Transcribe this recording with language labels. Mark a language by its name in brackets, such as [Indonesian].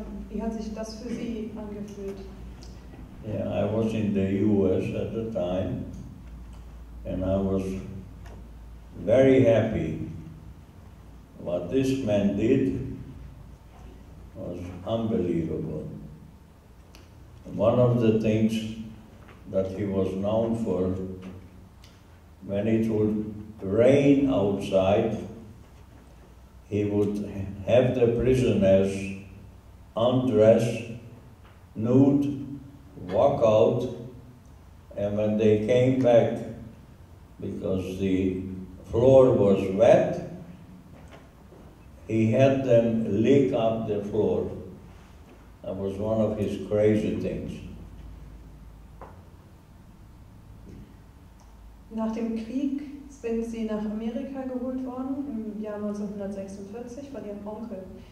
[German] Wie hat sich das für Sie angefühlt? [English] Yeah, I was in the US at the time, and I was very happy. What this man did was unbelievable. One of the things that he was known for, when it would rain outside, he would have the prisoners undress, nude, walk out, and when they came back, because the floor was wet, he had them lick up the floor. That was one of his crazy things. [German] Nach dem Krieg sind Sie nach Amerika geholt worden, im Jahr 1946 von Ihrem Onkel.